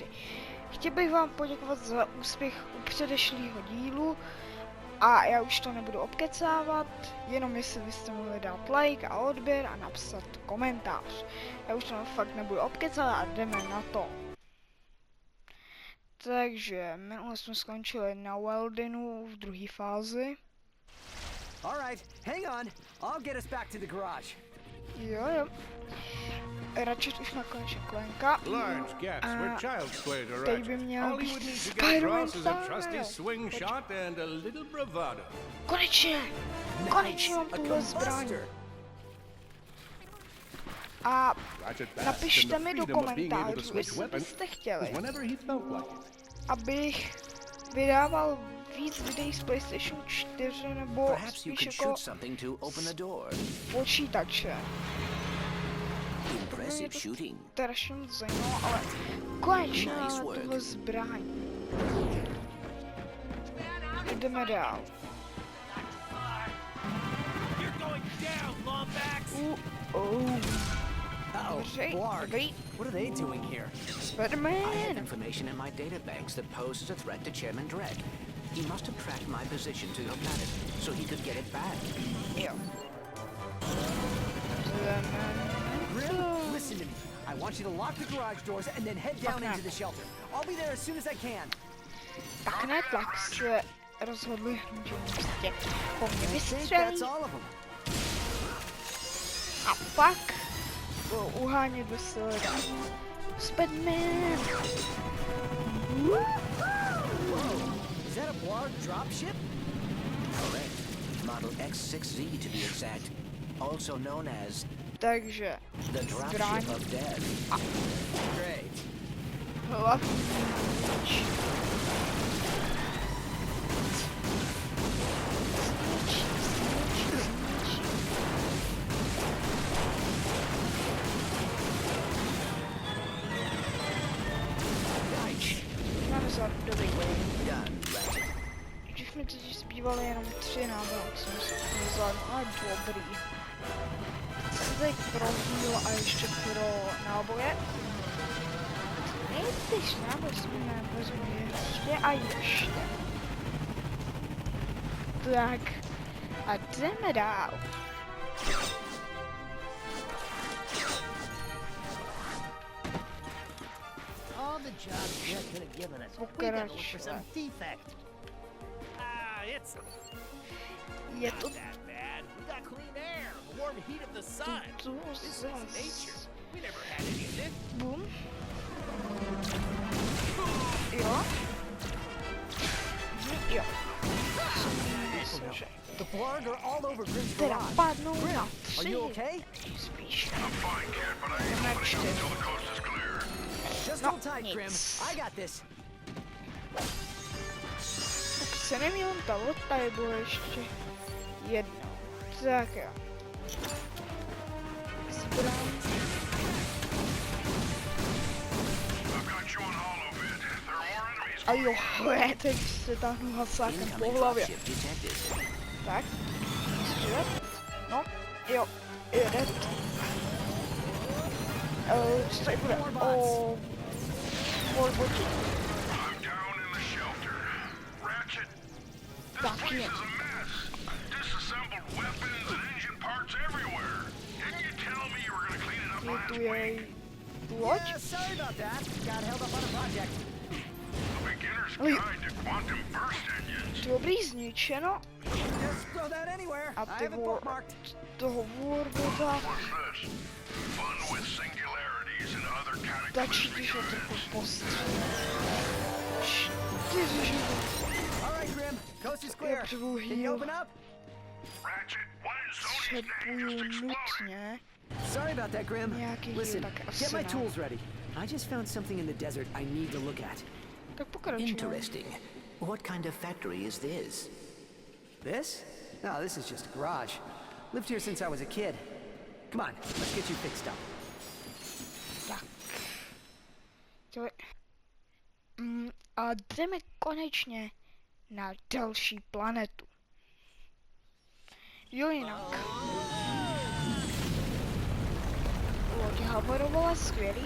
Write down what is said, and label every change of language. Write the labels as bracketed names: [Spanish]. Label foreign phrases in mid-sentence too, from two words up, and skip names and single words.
[Czech] Chtěl bych vám poděkovat za úspěch u předešlého dílu a já už to nebudu obkecávat, jenom jestli byste mohli dát like a odběr a napsat komentář. Já už to fakt nebudu obkecávat a jdeme na to. Takže minule jsme skončili na Weldinu v druhé fázi. [English] All right, hang on. I'll get us back to the garage. [Czech] Jo. Ratchet už má konečně Clanka. [English] Large gaps where child's play to [Czech] Teď by [English] Ratchet. [Czech] měl [English] All he [Czech] být [English] would need to get Spider-Man across is a style. trusty swing shot and a little bravado. [Czech] Konečně! Konečně mám tuhle zbraň. A [English] Ratchet basked in [Czech] napište [English] the [Czech] mi do [English] freedom of being able to [Czech] komentářů, [English] switch [Czech] jestli [English] weapons [Czech] byste chtěli, [English] whenever he felt like it. [Czech] abych vydával víc videí z PlayStation 4 nebo [English] Perhaps you [Czech] spíš [English] could [Czech] jako [English] shoot something to open the door. [Czech] počítače. [English] Impressive shooting. [Czech] Strašně moc zajímalo, ale konečně [English] Nice [Czech] máme [English] work. [Czech] tuhle zbraň. Jdeme dál. Dobře, Blarg. dobrý. [English] What are they doing here? I have Spider-Man. information in my databanks that poses a threat to Chairman Dredd. He must have tracked my position to your planet, so he could get it back. [Czech] Jo. [English] Grim, listen to me. I want you to lock the garage doors and then head down into the shelter. I'll be there as soon as I can. [Czech] Tak ne, tak se rozhodli, že prostě po mně [English] I think [Czech] vystřelí [English] that's all of them. [Czech] a pak budou uhánět veselé dál. [English] Spider-Man. Is that a Blarg dropship? Correct. Model X6Z to be exact. Also known as [Czech] Takže [English] the [Czech] zbraň, [English] dropship of death. Great. [Czech] hlavní míč. Máme za dobrý. [English] Done, Ratchet. [Czech] Když mi totiž zbývaly jenom 3 náboje, tak jsem si vzal, ale dobrý. Teď pro heal a ještě pro náboje. Nejtyž náboj jsme vezmu ještě a ještě. Tak. A jdeme dál. [English] All the jobs Jack could have given us. We gotta look for some defect. It's [Czech] Je [English] not [Czech] to [English] that bad. We got clean air, the warm heat of the sun. [Czech] tu [English] This is [Czech] zas. [English] nature. We never had any of this. [Czech] Bum. Jo. Jo. Myslím, že [English] The Blarg are all over Grim's [Czech] teda [English] garage. [Czech] padnou [English] Grim, [Czech] na [English] are [Czech] 3. [English] you okay? [Czech] Spíš. Na 4. [English] Just [Czech] No, [English] hold tight, Grim. [Czech] nic. [English] I got this. [Czech] Tak se neměl to, tady bylo ještě jedno. Tak jo. Zbraň. A jo, teď se táhnu hasákem po [English] Incoming [Czech] hlavě. [English] dropship detected. [Czech] Tak. Střílet. No, jo. Jede. Co tady bude? O... Borboti. [English] I'm down in the shelter. Ratchet, this [Czech] Tak [English] place [Czech] je. [English] is a mess. Disassembled weapons and engine parts everywhere. Didn't you tell me you were gonna clean it up [Czech] Je [English] last [Czech] tu [English] week? [Czech] jej loď. [English] Yeah, sorry about that. Got held up on a project. A beginner's [Czech] Oj. [English] guide to quantum burst engines. [Czech] Dobrý, zničeno. [English] Just throw that anywhere. [Czech] A [English] I [Czech] ty [English] have it bookmarked. [Czech] toho Warbota. [English] What's this? Fun with singularities and other [Czech] Stačí, [English] cataclysmic [Czech] když ho trochu [English] events. [Czech] postřelím. 4 životy. [English] All right, Grim. Coast is [Czech] Je [English] clear. [Czech] přebu [English] Can you [Czech] heal. [English] open up? Ratchet, what in Sony's name [Czech] Potřebuju [English] just exploded? [Czech] nutně. [English] Sorry about that, Grim. [Czech] Nějaký [English] Listen, [Czech] heal, tak asi [English] get my [Czech] ne. [English] tools ready. I just found something in the desert I need to look at. [Czech] Tak pokračujeme. [English] Interesting. What kind of factory is this? This? No, this is just a garage. Lived here since I was a kid. Come on, let's get you fixed up. [Czech] Tak. A jdeme konečně na další planetu. Jo, jinak. Loď havarovala, skvělý.